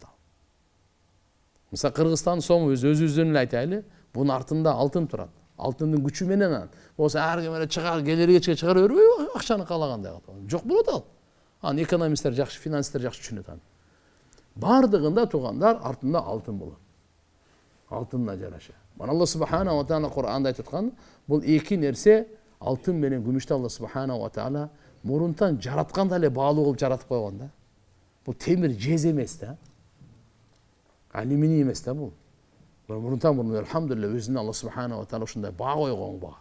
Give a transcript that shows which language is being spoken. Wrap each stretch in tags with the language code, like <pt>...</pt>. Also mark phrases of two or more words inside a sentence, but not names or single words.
<ky>Мисалы Кыргызстан сому өзүбүздөн эле айтайлы, бунун артында алтын турат. Алтындын күчү менен болсо ар ким эле чыгар, келер чыгара бербей акчаны каалагандай кылат. Жок болот ал. Аны экономисттер жакшы, финанстер жакшы түшүнөт аны. Бардыгында туугандар артында алтын болот. Алтынга жараша. Мана Алла</ky> <ar>سبحانه وتعالى</ar> <ky>Кур'анда айтып аткан, бул эки нерсе алтын менен күмүштү Алла</ky> <ar>سبحانه وتعالى</ar> <ky>мурунтан жаратканда эле баалуу кылып жаратып койгон да. Бул темир жез эмес да. Алюминий эмес да бул. Мурунтан элхамдулилlah өзүнө Алла</ky> <ar>سبحانه وتعالى</ar> <ky>ушундай баа койгон баа.</ky>